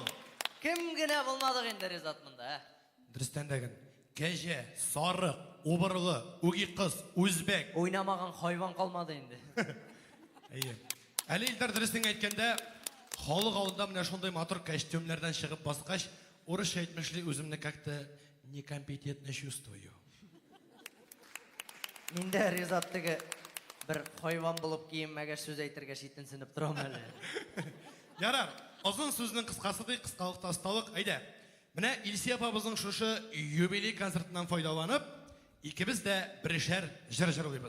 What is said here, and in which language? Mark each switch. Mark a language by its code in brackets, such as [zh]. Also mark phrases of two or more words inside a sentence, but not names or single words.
[tt] Кем генә булмадык инде Ризат монда, Дөрестән дәген, кәҗә, сарык, убырлы, үги кыз, үзбәк. Уйнамаган хайван калмады инде. Әйе. Әле Илдар дөрестен әйткәндә, халык алдында менә шундый матур костюмнардан чыгып баскач, урысча әйтмешли, үземне [ru] как-то некомпетентно чувствую. [tt] Миндә Ризат теге бер хайван булып киенмәгәч сүз әйтергә читенсенеп торам әле. Ярар, озын сүзнең кыскасы ди, кыскалыкта осталык. Әйдә. Менә Илсия апабызның шушы юбилей концертыннан файдаланып, икебез дә берешәр җыр җырлыйбыз.